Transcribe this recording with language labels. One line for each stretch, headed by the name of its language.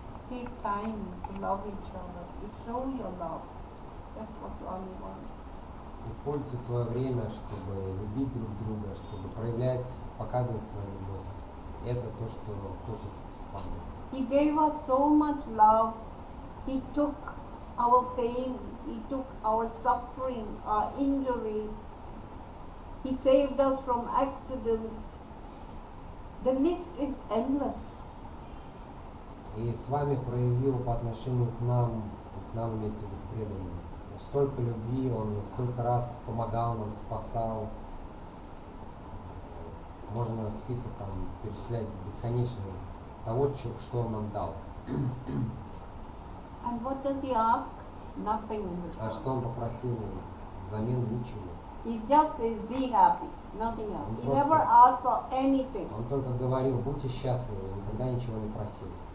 English: Take time to love each other, to show your love. That's what Swami wants.
Russian: Используйте свое время, чтобы любить друг друга, чтобы проявлять, показывать свою любовь. Это то, что хочет Свами.
English: He gave us so much love. He took our pain, he took our suffering, our injuries. He saved us from accidents. The list is endless.
Russian: И с вами проявил по отношению к нам вместе к преданным. Столько любви, он столько раз помогал нам, спасал. Можно список там перечислять бесконечно того, что он нам дал.
English: And what does he ask? Nothing.
Russian: А что он попросил взамен? Ничего.
English: He just says, be happy, nothing else.
Russian: Он
English: He
Russian: просто-
English: never asked for anything.
Russian: Он только говорил, будьте счастливы, никогда ничего не просил.